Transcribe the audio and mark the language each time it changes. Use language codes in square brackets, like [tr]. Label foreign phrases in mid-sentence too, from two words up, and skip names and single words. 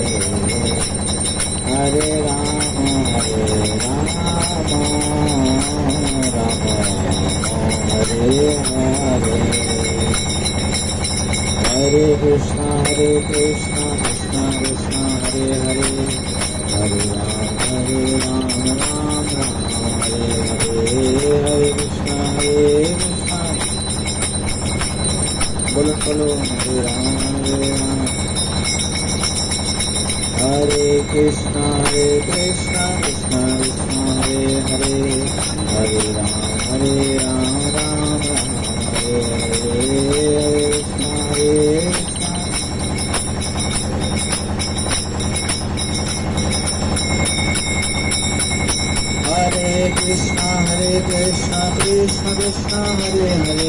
[sa] हरे राम राम हरे हरे हरे कृष्ण कृष्ण कृष्ण हरे हरे हरे राम राम हरे हरे हरे कृष्ण [bn] বলুন বলুন [sa] हरे राम हरे कृष्ण कृष्ण कृष्ण हरे हरे, हरे राम राम राम हरे हरे, हरे कृष्ण कृष्ण कृष्ण हरे हरे,